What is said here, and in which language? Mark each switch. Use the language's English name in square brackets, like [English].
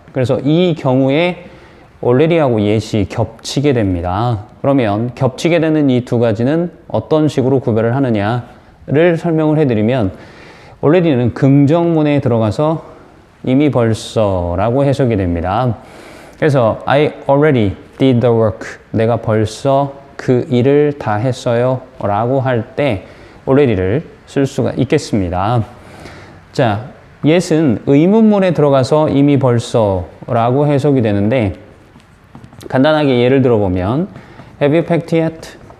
[Korean] 그래서 이 경우에 already하고 yet이 겹치게 됩니다. 그러면 겹치게 되는 이 두 가지는 어떤 식으로 구별을 하느냐를 설명을 해드리면 already는 긍정문에 들어가서 이미 벌써 라고 해석이 됩니다. 그래서 [English] I already did the work. [Korean] 내가 벌써 그 일을 다 했어요 라고 할 때 already를 쓸 수가 있겠습니다. 자, yet은 의문문에 들어가서 이미 벌써 라고 해석이 되는데 간단하게 예를 들어보면 [English] Have you packed yet?